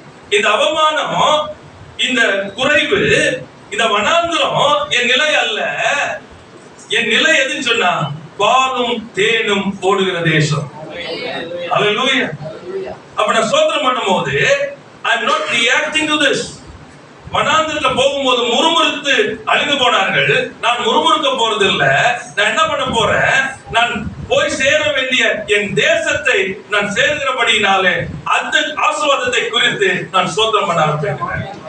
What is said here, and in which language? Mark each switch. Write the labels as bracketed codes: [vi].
[ta] இந்த அவமானம், இந்த குறைவு, இந்த வனாந்திரம் என் நிலை அல்ல. என் நிலை எதுன்னு சொன்னா, பாலும் தேனும் ஓடுகிற தேசம். ஹல்லேலூயா. அப்ப நான் ஸ்தோத்திரம் பண்ணும்போது [en] I am not reacting to this. [ta] வனாந்திரத்துல போகும்போது முறுமுறுத்து அழிந்து போனார்கள். நான் முறுமுறுக்க போறது இல்ல. நான் என்ன பண்ண போறேன்? நான் போய் சேர வேண்டிய என் தேசத்தை நான் சேர்கிறபடினாலே அந்த ஆசீர்வாதத்தை குறித்து நான் ஸ்தோத்திரம் பண்ண ஆரம்பிக்கிறேன்.